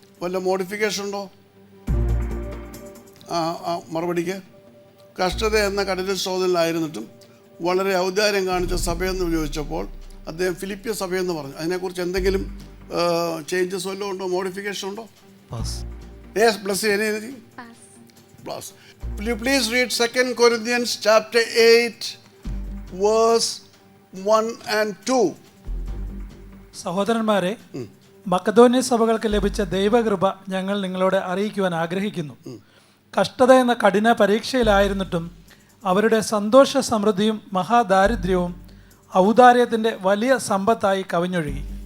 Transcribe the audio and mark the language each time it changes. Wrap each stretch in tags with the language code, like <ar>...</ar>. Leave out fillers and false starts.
<ml>വല്ല മോഡിഫിക്കേഷൻ ഉണ്ടോ മറുപടിക്ക്? കഷ്ടത എന്ന കഠിന ശോധനയിലായിരുന്നിട്ടും വളരെ ഔദാര്യം കാണിച്ച സഭയെന്ന് ചോദിച്ചപ്പോൾ അദ്ദേഹം ഫിലിപ്പിയ സഭയെന്ന് പറഞ്ഞു. അതിനെക്കുറിച്ച് എന്തെങ്കിലും ചേഞ്ചസ് വല്ലതും ഉണ്ടോ, മോഡിഫിക്കേഷൻ ഉണ്ടോ?</ml> <en>Yes, bless anything? Pass. Will you please read 2 Corinthians chapter 8 verse 1 and 2?</en> <ml>സഹോദരന്മാരെ, മക്കദോന്യ സഭകൾക്ക് ലഭിച്ച ദൈവകൃപ ഞങ്ങൾ നിങ്ങളോട് അറിയിക്കുവാൻ ആഗ്രഹിക്കുന്നു. കഷ്ടത എന്ന കഠിന പരീക്ഷയിലായിരുന്നിട്ടും അവരുടെ സന്തോഷ സമൃദ്ധിയും മഹാദാരിദ്ര്യവും ഔദാര്യത്തിൻ്റെ വലിയ സമ്പത്തായി കവിഞ്ഞൊഴുകി.</ml>